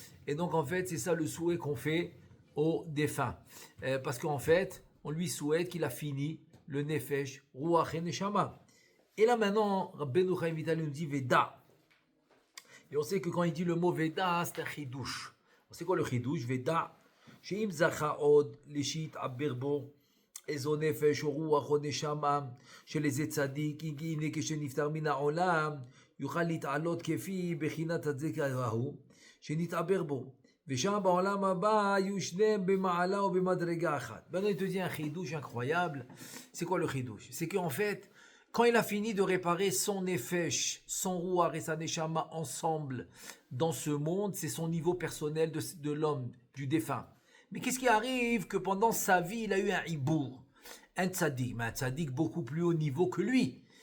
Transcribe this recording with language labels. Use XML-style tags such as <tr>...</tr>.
<fr>Et donc, en fait, c'est ça le souhait qu'on fait aux défunts. Parce qu'en fait, on lui souhaite qu'il a fini le Nefesh Ruach et Neshama. Et là, maintenant, Rabbeinu Chaim Vital nous dit Veda. Et on sait que quand il dit le mot Veda, c'est un chidouche. C'est quoi le chidouche? Veda. Sheim Zacha Od, Lishit Aberbo.</fr> <he>איזו נפש או רוח או נשמה של איזה צדיק, הנה כשנפטר מן העולם, יוכל להתעלות כפי בחינת הצדיק ההוא, שנתעבר בו. ושם בעולם הבא יהיו שניהם במעלה או במדרגה אחת.</he> <fr>Maintenant il te dit un chidouche incroyable. C'est quoi le chidouche? C'est qu'en fait, quand il a fini de réparer son nefesh, son ruach et sa neshama ensemble dans ce monde, c'est son niveau personnel de l'homme, du défunt. Mais qu'est-ce qui arrive que pendant sa vie, il a eu un hibour, un tzaddik, mais un tzaddik beaucoup plus haut niveau que lui.</fr>